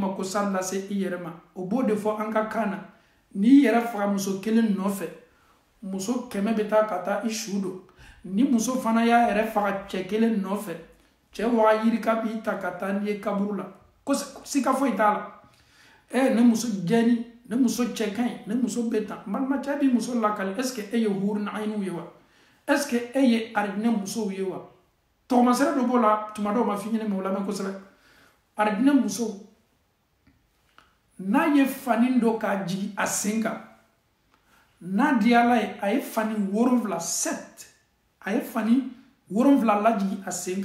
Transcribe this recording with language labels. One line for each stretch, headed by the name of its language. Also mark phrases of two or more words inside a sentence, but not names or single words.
Bambara: makosa lase i yɛrɛ ma o b'o de fɔ an ka kan na n'i yɛrɛ faga muso kelen nɔfɛ muso 100 bɛ taa ka taa i su don ni muso fana y'a yɛrɛ faga cɛ kelen nɔfɛ cɛ waga yirika b'i ta ka taa n'i ye kaburu la ko sika foyi t'a la ne muso jɛni ne muso cɛ ka ɲi ne muso bɛ tan balimacɛ b'i muso lakali
French: est ce que
Bambara: e ye hurun ayiniw ye wa
French: est ce que
Bambara: e ye arijinɛ musow ye wa tɔgɔmasɛrɛ dɔ b'o la tuma dɔw ma f'i ɲɛna mɛ o lamɛn kosɛbɛ arijinɛ musow n'a ye fani dɔ k'a jigin a sen kan n'a di ala ye a ye fani 7 a ye fani 7 lajigin a sen